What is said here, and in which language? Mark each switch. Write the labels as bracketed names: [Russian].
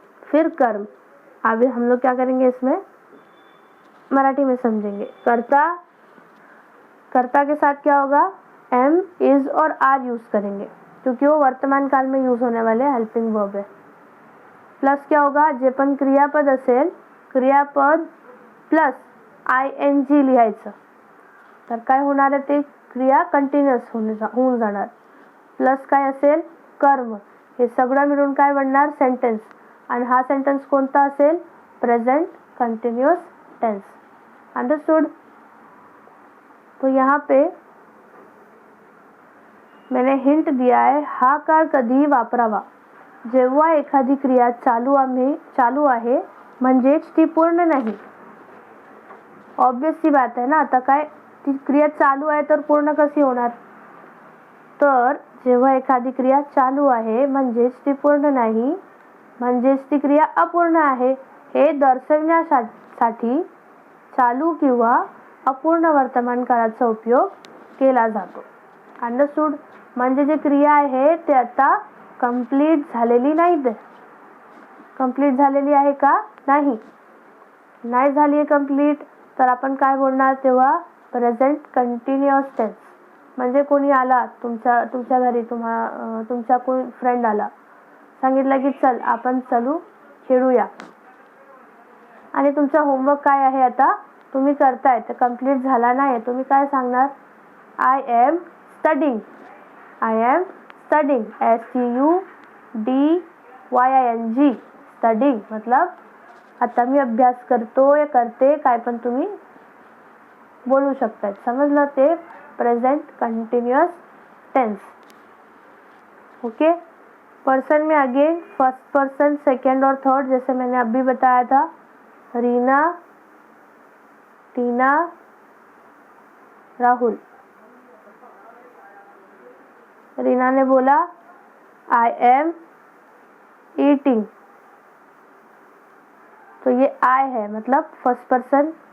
[Hindi] फिर कर्म। अभी हम लोग क्या करेंगे इसमें, मराठी में समझेंगे। कर्ता, कर्ता के साथ क्या होगा? एम, इज और आर यूज करेंगे क्योंकि वो वर्तमान काल में यूज होने वाले हेल्पिंग वर्ब है। प्लस क्या होगा? [Marathi] जे पण क्रियापद असेल, क्रियापद प्लस ING लिहायचं, तर काय होणार आहे? ते क्रिया कंटिन्युअस होऊन जाणार। प्लस काय असेल? कर्म। हे सगळं मिळून काय बनणार? सेंटेन्स। आणि हा सेंटेन्स कोणता असेल? [English] Present continuous tense. Understood? [Hindi] तो यहाँ पे मैंने हिंट दिया है, [Marathi] हा काळ कधी वापरावा? जेव्हा एखादी क्रिया चालू आहे म्हणजेच ती पूर्ण नाही। [Hindi] ऑब्वियस सी बात है ना, [Marathi] आता काय ती क्रिया चालू आहे तर पूर्ण कशी होणार? तर जेव्हा एखादी क्रिया चालू आहे म्हणजेच ती पूर्ण नाही, म्हणजेच ती क्रिया अपूर्ण आहे, हे दर्शवण्यासाठी चालू किंवा अपूर्ण वर्तमान काळाचा उपयोग केला जातो। अंडरस्टूड? म्हणजे जे क्रिया आहे ते आता कंप्लीट झालेली नाही। कंप्लीट झालेली आहे का? नाही। नाही झाली आहे कंप्लीट, तर आपण काय बोलणार तेव्हा? [English] Present continuous tense. [Marathi] म्हणजे कोणी आला तुमच्या घरी, तुमचा कोणी फ्रेंड आला, सांगितलं की चल आपण चलू खेळूया, आणि तुमचा होमवर्क काय आहे आता तुम्ही करताय, तर कंप्लीट झाला नाही, तुम्ही काय सांगणार? [English] I am studying. I am studying. [Marathi] STUDYING. Studying मतलब आता मी अभ्यास करतो या करते, काय पण तुम्ही बोलू शकतात. समजलं ते present continuous tense. [English] Okay. [Hindi] Person में अगेन फर्स्ट पर्सन, सेकेंड और थर्ड, जैसे मैंने अभी बताया था. रीना, टीना, राहुल. रीना ने बोला [English] I am eating, [Hindi] तो ये आई है मतलब फर्स्ट पर्सन.